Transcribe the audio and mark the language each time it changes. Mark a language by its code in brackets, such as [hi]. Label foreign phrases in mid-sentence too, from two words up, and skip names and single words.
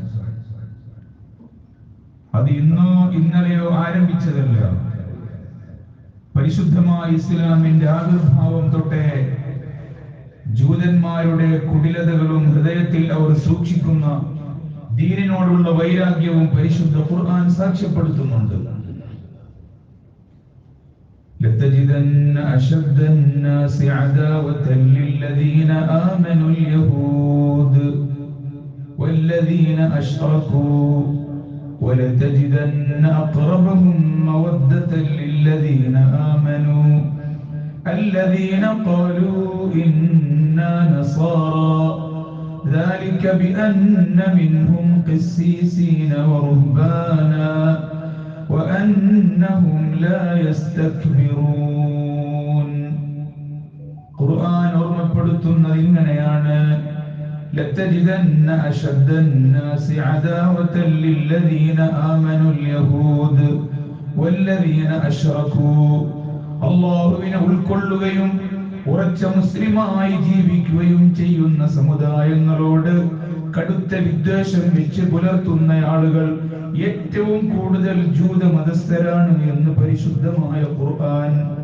[ml] അത് ഇന്നോ ഇന്നലെയോ ആരംഭിച്ചതല്ല. പരിശുദ്ധമായ ഇസ്ലാമിന്റെ ആവിർഭാവം തൊട്ടേ ജൂതന്മാരുടെ കുടിലതകളും ഹൃദയത്തിൽ അവർ സൂക്ഷിക്കുന്ന ദീനിനോടുള്ള വൈരാഗ്യവും പരിശുദ്ധ ഖുർആൻ സാക്ഷ്യപ്പെടുത്തുന്നുണ്ട്. [ar] لتجدن أشد الناس عداوة للذين آمنوا اليهود والذين أشركوا ولتجدن أقربهم مودة للذين آمنوا الذين قالوا إنا نصارى ذلك بأن منهم قسيسين ورهبانا وأنهم لا يستكبرون. [ml] ഖുർആൻ ഓർമ്മപ്പെടുത്തുന്നത് ഇങ്ങനെയാണ്: [ar] لتجدن أشد الناس عداوة للذين آمنوا اليهود والذين أشركوا. [ml] അല്ലാഹുവിനെ ഉൾക്കൊള്ളുകയും ഉറച്ച മുസ്ലിമായി ജീവിക്കുകയും ചെയ്യുന്ന സമുദായങ്ങളോട് കടുത്ത വിദ്വേഷം വെച്ച് പുലർത്തുന്ന ആളുകൾ ഏറ്റവും കൂടുതൽ ജൂത മതസ്ഥരാണ് എന്ന് പരിശുദ്ധമായ ഖുർആൻ.